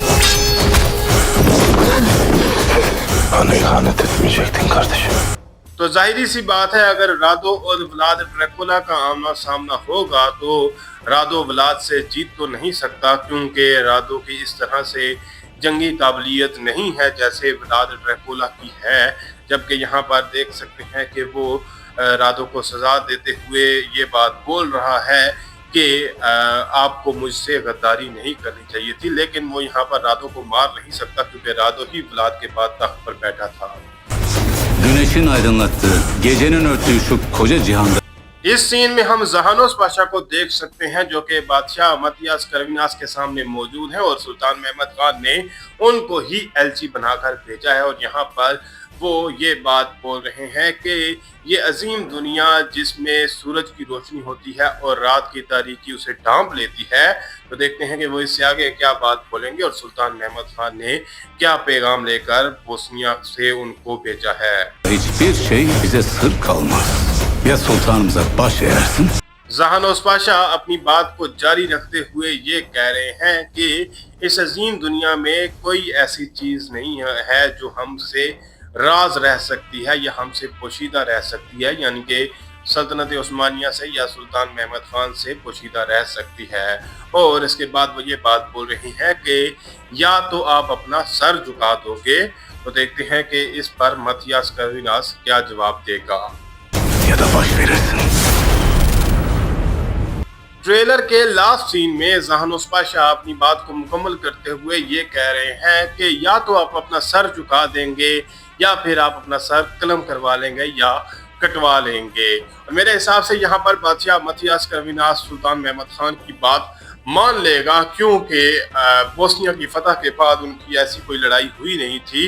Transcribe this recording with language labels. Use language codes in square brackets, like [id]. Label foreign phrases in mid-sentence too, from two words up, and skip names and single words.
[hi] तो जाहिर सी बात है, अगर रादो और व्लाद ड्रैकुला का आमना सामना होगा तो रादो व्लाद से जीत तो नहीं सकता, क्योंकि रादो की इस तरह से जंगी काबिलियत नहीं है जैसे व्लाद ड्रैकुला की है। जबकि यहाँ पर देख सकते हैं कि वो रादो को सजा देते हुए ये बात बोल रहा है कि आपको मुझसे गद्दारी नहीं करनी चाहिए थी, लेकिन वो यहाँ पर रादो को मार नहीं सकता क्योंकि रादो ही व्लाद के बाद तख्त पर बैठा था। [tr] Güneşin aydınlattığı, gecenin örttüğü şu koca cihanda [hi] इस सीन में हम जहानोस पाशा को देख सकते हैं जो कि बादशाह मतियास करविनास के सामने मौजूद है और सुल्तान महमद खान ने उनको ही एलची बनाकर भेजा है और यहाँ पर वो ये बात बोल रहे हैं कि ये अजीम दुनिया जिसमें सूरज की रोशनी होती है और रात की तारीकी उसे ढांप लेती है। तो देखते हैं कि वो इससे आगे क्या बात बोलेंगे और सुल्तान महमद खान ने क्या पैगाम लेकर बोस्निया से उनको भेजा है। [tr] hiçbir şey bize sır kalmaz. Ya sultanımıza baş eğersin [hi] जहानोस पाशा अपनी बात को जारी रखते हुए ये कह रहे हैं कि इस अजीम दुनिया में कोई ऐसी चीज नहीं है जो हमसे राज रह सकती है या हमसे पोशीदा रह सकती है, यानी कि सल्तनत उस्मानिया से या सुल्तान महमद खान से पोशीदा रह सकती है। और इसके बाद वो ये बात बोल रही हैं कि या तो आप अपना सर झुका दोगे। तो देखते हैं कि इस पर मतियास करविनास क्या जवाब देगा। [tr] ya da baş verirsin. [hi] ट्रेलर के [en] last scene [hi] में जहानोस पाशा अपनी बात को मुकम्मल करते हुए ये कह रहे हैं कि या तो आप अपना सर झुका देंगे या फिर आप अपना सर कलम करवा लेंगे या कटवा लेंगे। और मेरे हिसाब से यहाँ पर बादशाह मतियास करविनास सुल्तान महमद खान की बात मान लेगा, क्योंकि बोस्निया की फतह के बाद उनकी ऐसी कोई लड़ाई हुई नहीं थी।